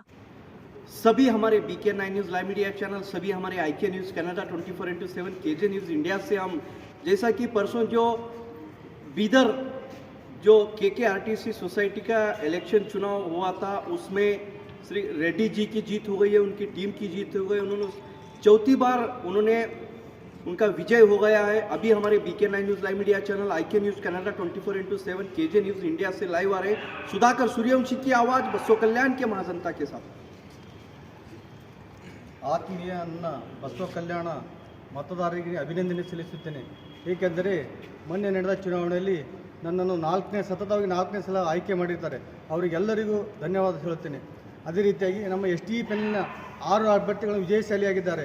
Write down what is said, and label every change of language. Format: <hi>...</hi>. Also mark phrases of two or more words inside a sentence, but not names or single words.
<hi>सभी हमारे BK9 न्यूज़ लाइव मीडिया चैनल, सभी हमारे IK न्यूज़ कनाडा 24/7, KJ न्यूज़ इंडिया से हम जैसा कि परसों जो बीदर जो KKRTC सोसाइटी का इलेक्शन चुनाव हुआ था, उसमें श्री रेड्डी जी की जीत हो गई है, उनकी टीम की जीत हो गई। उन्होंने चौथी बार उनका विजय हो गया है। अभी हमारे BK9 न्यूज़ लाइव मीडिया चैनल, IK न्यूज़ कनाडा 24/7, KJ न्यूज़ इंडिया से लाइव आ रहे सुधाकर सूर्यवंशी की आवाज़ बसव कल्याण के महाजनता के साथ।</hi> <kn>ಆತ್ಮೀಯ ನನ್ನ ಬಸವ ಕಲ್ಯಾಣ ಮತದಾರರಿಗೆ ಅಭಿನಂದನೆ ಸಲ್ಲಿಸುತ್ತೇನೆ. ಏಕೆಂದರೆ ಮೊನ್ನೆ ನಡೆದ ಚುನಾವಣೆಯಲ್ಲಿ ನನ್ನನ್ನು ಸತತವಾಗಿ ನಾಲ್ಕನೇ ಸಲ ಆಯ್ಕೆ ಮಾಡಿದ್ದಾರೆ. ಅವರಿಗೆಲ್ಲರಿಗೂ ಧನ್ಯವಾದ ಹೇಳುತ್ತೇನೆ. ಅದೇ ರೀತಿಯಾಗಿ ನಮ್ಮ ST ಪೆನ್ನಿನ 6 ಅಭ್ಯರ್ಥಿಗಳು ವಿಜಯಶಾಲಿಯಾಗಿದ್ದಾರೆ.</kn>